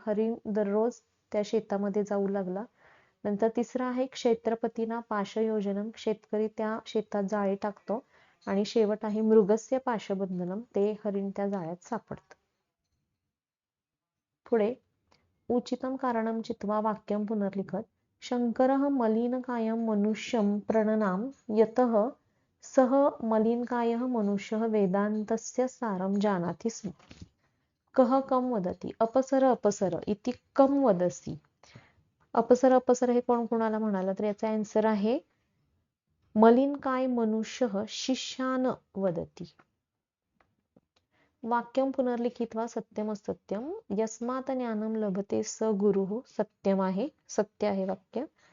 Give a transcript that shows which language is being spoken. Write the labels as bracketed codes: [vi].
[mr] हरिण दररोज त्या शेतामध्ये जाऊ लागला. नंतर तिसरा आहे [sa] क्षेत्रपतीना पाशयोजनम. [mr] शेतकरी त्या शेतात जाळे टाकतो. आणि शेवट आहे [sa] मृगस्य पाशबंधनम. [mr] ते हरिण त्या जाळ्यात सापडतं. [sa] पुढे उचितम कारणम चित्वा वाक्यम पुनर्लिखत. शंकरः मलिनकायं मनुष्यं प्रणनाम यतः सः मलिनकायः मनुष्यः वेदान्तस्य सारं जानाति स्म. कः कं वदति. अपसर अपसर इति कं वदसि. अपसर अपसर [mr] हे कोण कोणाला म्हणाला, तर याचा आन्सर आहे [sa] मलिन काय मनुष्य शिष्यान वदती. वाक्यम पुनर्लिखित्वा सत्यम असत्यम यस्मात ज्ञानम लभते स गुरु, सत्यम [mr] आहे, सत्य आहे वाक्य.